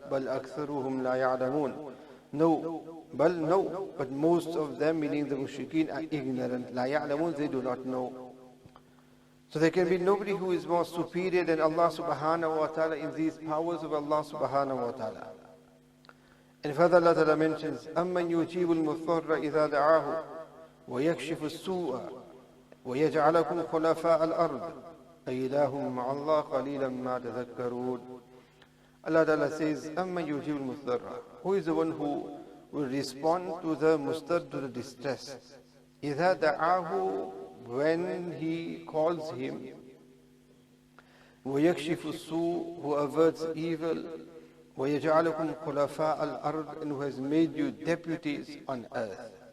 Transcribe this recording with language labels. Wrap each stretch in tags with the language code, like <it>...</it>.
<ar>Bal aktharuhum la ya'lamun.</ar> <en>No, but most of them, meaning the mushrikeen, are ignorant.</en> <ar>La ya'lamun,</ar> <en>they do not know. So there can be nobody who is more superior than Allah subhanahu wa ta'ala in these powers of Allah subhanahu wa ta'ala. And further Allah ta'ala mentions,</en> <ar>أَمَّنْ يُجِيبُ الْمُضْطَرَّ إِذَا دَعَاهُ وَيَكْشِفُ السُّوءَ وَيَجْعَلَكُمْ خُلَفَاءَ الْأَرْضِ أَإِلَٰهٌ مَعَ اللَّهِ قَلِيلًا مَا تَذَكَّرُونَ.</ar> <en>Allah ta'ala says,</en> <ar>أَمَّنْ يُجِيبُ الْمُضْطَرَّ.</ar> <en>Who is the one who will respond to the mustar, to the distress?</en> <ar>إِذَا دَعَاهُ,</ar> <en>when he calls him.</en> <ar>وَيَكْشِفُ السُّوءَ,</ar> <en>who averts evil.</en> <ar>وَيَجْعَلَكُمْ خُلَفَاءَ الْأَرْضِ,</ar> <en>and who has made you deputies on earth.</en>